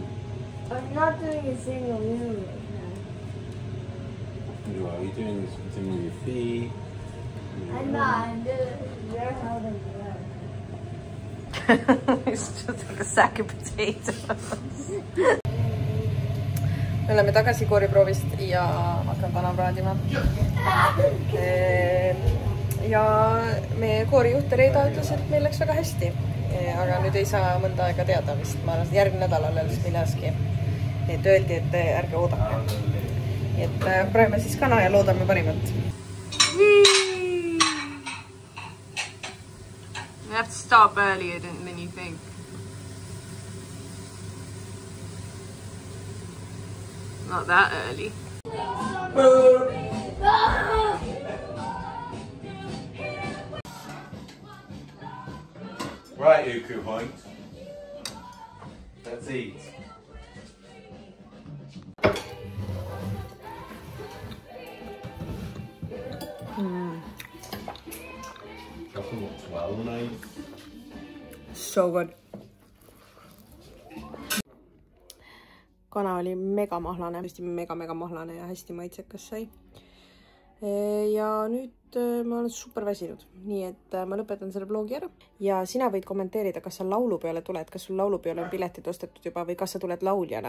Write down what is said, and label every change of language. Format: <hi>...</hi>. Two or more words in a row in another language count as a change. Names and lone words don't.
<en>I'm not doing a single move right Are you doing something with your feet? now. I'm not. I'm doing how to It's just like a sack of potatoes.</en> <et>Me oleme tagasi kooriproovist ja hakkan kana praadima. Ja meie koorijuht Reeda ütles, et meil läks väga hästi. Aga nüüd ei saa mõnda aega teada vist. Ma arvan, järgmine nädal alles millaski. Et öeldi, et ärge oodake. Et praeme siis kana ja loodame parimat.</et> <en>You have to stop earlier than you think. Not that early. Right, Uku Point. Let's eat. Chocolate looks well nice. So good.</en> <et>Kana oli mega mahlane, hästi mega mahlane ja hästi maitsekas sai. Ja nüüd ma olen super väsinud, nii et ma lõpetan selle vlogi ära. Ja sina võid kommenteerida, kas sa laulupeole tuled, kas sul laulupeole on piletid ostetud juba või kas sa tuled lauljana.</et>